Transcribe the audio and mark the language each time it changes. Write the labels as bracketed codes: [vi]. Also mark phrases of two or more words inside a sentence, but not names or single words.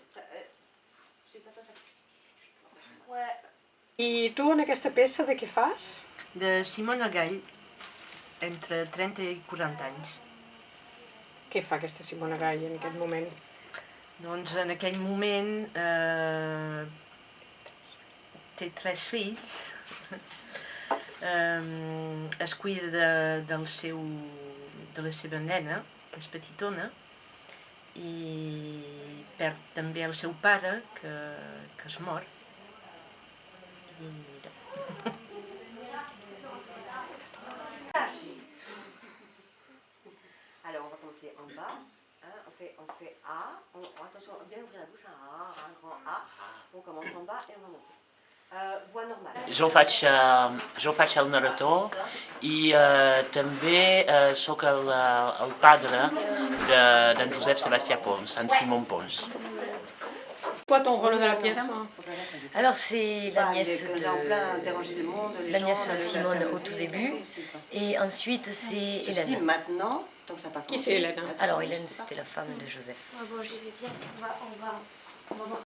[fr] C'est ça. Ouais. [ca] I tu en aquesta peça de què fas? De Simona Gall, entre 30 i 40 anys. Què fa aquesta Simona Gall en aquest moment? Doncs en aquell moment té 3 fills, es cuida de la seva nena, que és petitona, i perd també el seu pare, que es mor. I mira. [fr] Alors on va commencer en bas, on fait A, attention, bien ouvrir la bouche, un grand A, on commence en bas et on va monter. Voix normale. [ca] Jo faig el narrador i també sóc el padre d'en Josep Sebastià Pons, en Simon Pons. [fr] Quoi ton rôle dans la pièce? Alors c'est la nièce de Simone au tout début, et ensuite c'est Hélène. Maintenant, donc ça part. Qui c'est Hélène? Alors Hélène, c'était la femme de Joseph. Bon, j'y vais bien, on va voir.